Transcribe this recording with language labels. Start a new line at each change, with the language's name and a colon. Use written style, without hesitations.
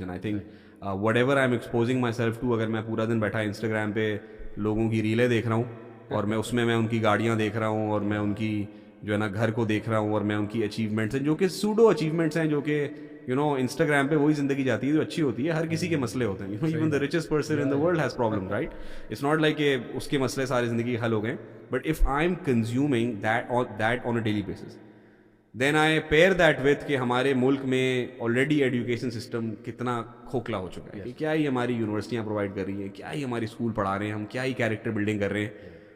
English: And I think whatever I'm exposing myself to,
Urdu: اگر میں پورا دن بیٹھا انسٹاگرام پہ لوگوں کی ریلیں دیکھ رہا ہوں, اور میں اس میں ان کی گاڑیاں دیکھ رہا ہوں, اور میں ان کی جو ہے نا گھر کو دیکھ رہا ہوں, اور میں ان کی اچیومنٹس ہیں جو کہ سوڈو اچیومنٹس ہیں, جو کہ انسٹاگرام پہ وہی زندگی جاتی ہے جو اچھی ہوتی ہے. ہر کسی کے مسئلے ہوتے ہیں,
English: even the richest person in the world has problem, right? It's not like
Urdu: کہ اس کے مسئلے ساری زندگی حل ہو گئے.
English: But if I'm consuming that on a daily basis, then I pair that with
Urdu: کہ ہمارے ملک میں آلریڈی ایجوکیشن سسٹم کتنا کھوکھلا ہو چکا ہے, کہ کیا ہی ہماری یونیورسٹیاں پرووائڈ کر رہی ہیں, کیا ہی ہماری اسکول پڑھا رہے ہیں, ہم کیا ہی کیریکٹر بلڈنگ کر رہے ہیں.